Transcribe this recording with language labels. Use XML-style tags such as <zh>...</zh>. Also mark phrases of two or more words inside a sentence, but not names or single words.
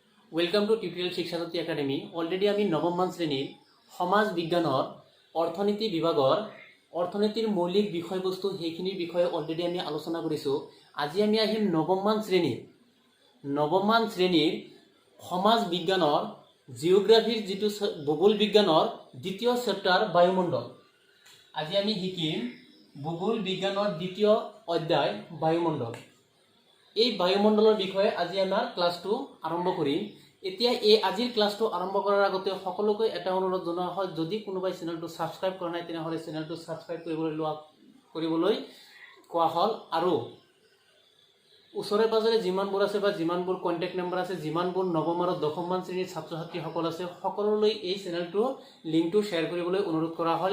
<en>Welcome to tutorial Shikshajyoti Academy.</en> <as>অলৰেডী আমি নৱম মান শ্ৰেণীৰ সমাজ বিজ্ঞানৰ অৰ্থনীতি বিভাগৰ অৰ্থনীতিৰ মৌলিক বিষয়বস্তু হেইখিনিৰ বিষয়ে অলৰেডী আমি আলোচনা কৰিছো। আজি আমি আহিম নৱম মান শ্ৰেণীৰ সমাজ বিজ্ঞানৰ জিওগ্ৰাফিৰ যিটো ভূগোল বিজ্ঞানৰ দ্বিতীয় চেপ্টাৰ বায়ুমণ্ডল। আজি আমি শিকিম ভূগোল বিজ্ঞানৰ দ্বিতীয় অধ্যায় বায়ুমণ্ডল। এই বায়ুমণ্ডলৰ বিষয়ে আজি আমাৰ ক্লাছটো আৰম্ভ কৰিম। এতিয়া এই আজিৰ ক্লাছটো আৰম্ভ কৰাৰ আগতে সকলোকে এটা অনুৰোধ জনোৱা হয়, যদি কোনোবাই চেনেলটো সাবস্ক্ৰাইব কৰা নাই তেনেহলে চেনেলটো সাবস্ক্ৰাইব কৰিবলৈ কোৱা হ'ল। আৰু ওচৰে পাজৰে যিমানবোৰ আছে বা যিমানবোৰ কন্টাক্ট নম্বৰ আছে, যিমানবোৰ নৱম আৰু দশম মান শ্ৰেণীৰ ছাত্ৰ ছাত্ৰীসকল আছে, সকলোলৈ এই চেনেলটো লিংকটো শ্বেয়াৰ কৰিবলৈ অনুৰোধ কৰা হ'ল।</as>